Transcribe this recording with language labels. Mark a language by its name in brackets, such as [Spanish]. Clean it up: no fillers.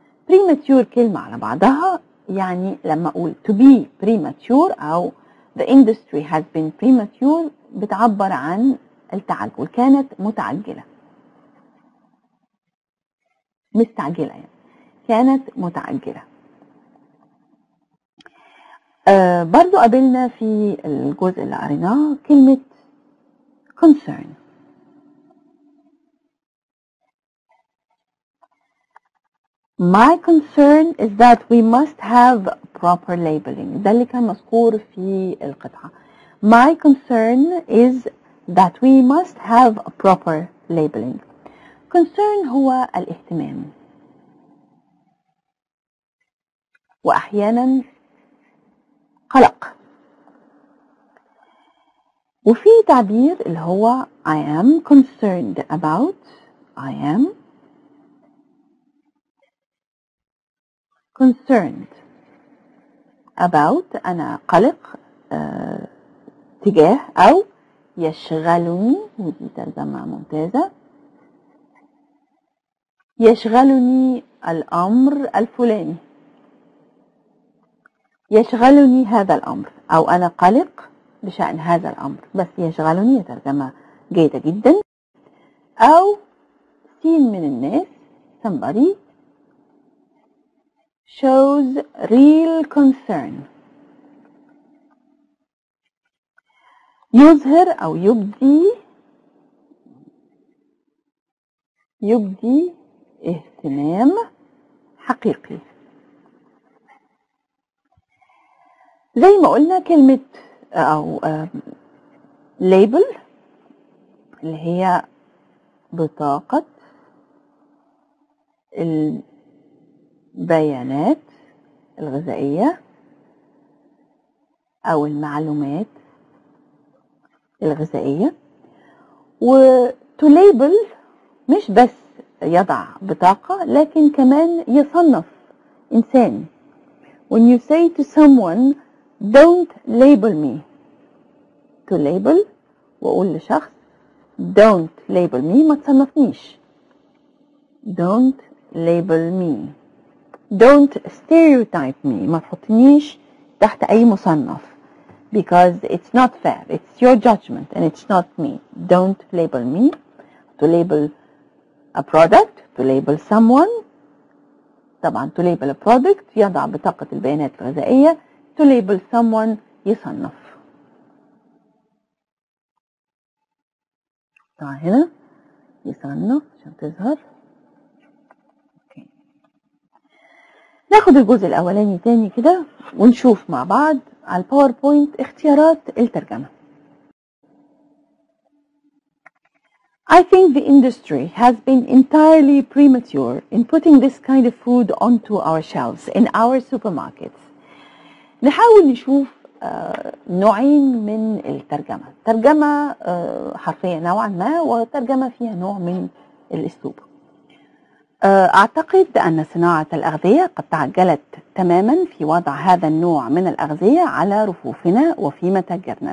[Arabic] premature كلمة على بعضها، يعني لما أقول [English] to be premature [Arabic] أو [English] the industry has been premature [Arabic] بتعبر عن التعجل، كانت متعجلة، مستعجلة يعني، كانت متعجلة. برضو قابلنا في الجزء اللي قريناه كلمة concern. [English] My concern is that we must have proper labeling. [Arabic] ده اللي كان مذكور في القطعة. [English] My concern is that we must have a proper labeling. [Arabic] concern هو الاهتمام، وأحيانا قلق. وفي تعبير اللي هو [English] I am concerned about. I am concerned about. [Arabic] أنا قلق تجاه أو يشغلني، ودي ترجمة ممتازة، يشغلني الأمر الفلاني، يشغلني هذا الأمر، أو أنا قلق بشأن هذا الأمر. بس يشغلني ترجمة جيدة جدا. أو سين من الناس [English] somebody shows real concern. [Arabic] يظهر أو يبدي اهتمام حقيقي. زي ما قلنا كلمة أو label اللي هي بطاقة البيانات الغذائية أو المعلومات الغذائية. و [English] to label [Arabic] مش بس يضع بطاقة لكن كمان يصنف إنسان. [English] When you say to someone don't label me, to label [Arabic] وأقول لشخص [English] don't label me [Arabic] ما تصنفنيش. [English] don't label me, don't stereotype me [Arabic] ما تحطنيش تحت أي مصنف [English] because it's not fair, it's your judgment and it's not me. Don't label me. To label a product, to label someone. [Arabic] طبعا [English] to label a product [Arabic] يضع بطاقة البيانات الغذائية. [English] To label someone يصنف. [Arabic] طبعا هنا يصنف عشان تظهر. okay. ناخد الجزء الأولاني تاني كده ونشوف مع بعض على الباوربوينت اختيارات الترجمة. [English] I think the industry has been entirely premature in putting this kind of food onto our shelves in our supermarkets. [Arabic] نحاول نشوف نوعين من الترجمة. ترجمة حرفية نوعا ما وترجمة فيها نوع من الأسلوب. أعتقد أن صناعة الأغذية قد تعجلت تماما في وضع هذا النوع من الأغذية على رفوفنا وفي متاجرنا.